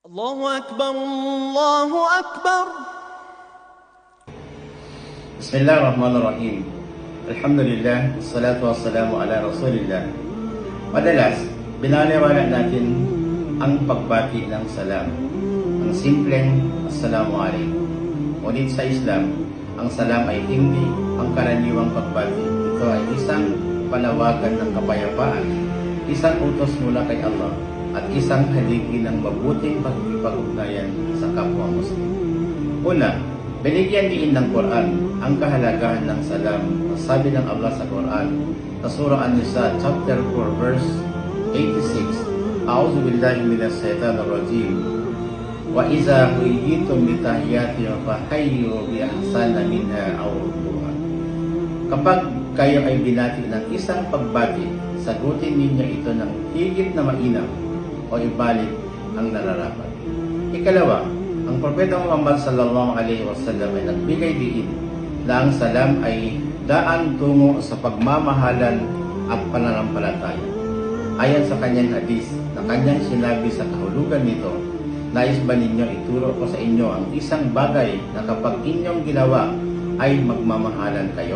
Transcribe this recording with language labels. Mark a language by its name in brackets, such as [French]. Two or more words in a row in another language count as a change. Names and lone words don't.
[Arabic] الله أكبر الله أكبر. بسم الله الرحمن الرحيم. الحمد لله والصلاة والسلام على رسول الله. [Filipino] Madalas, binaliwala natin ang pagbati ng salam. Ang simpleng [Arabic] السلام عليكم. [Filipino] Ngunit sa Islam, ang salam ay hindi ang karaniwang pagbati. Ito ay isang panawagan ng kapayapaan, isang utos mula kay Allah, at isang haligi ng mabuting pagkikipag-ugnayan sa kapwa Muslim. Una, binigyan din ng Quran ang kahalagahan ng salam. Sabi ng Allah sa Quran, sa Surah An-Nisa, chapter 4, verse 86, [Arabic] أعوذ بالله من الشيطان الرجيم. وإذا حييتم بتحية فحيوا بأحسن منها أو ردوها. [Filipino] Kapag kayo ay binati ng isang pagbati, sagutin ninyo ito ng higit na mainam o ibalik ang nararapat. Ikalawa, ang Propeta Muhammad [Arabic] صلى الله عليه وسلم [Filipino] ay nagbigay diin na ang salam ay daan tungo sa pagmamahalan at pananampalataya. Ayon sa kanyang hadis na kanyang sinabi sa kahulugan nito, nais ba ninyo ituro ko sa inyo ang isang bagay na kapag inyong ginawa ay magmamahalan kayo?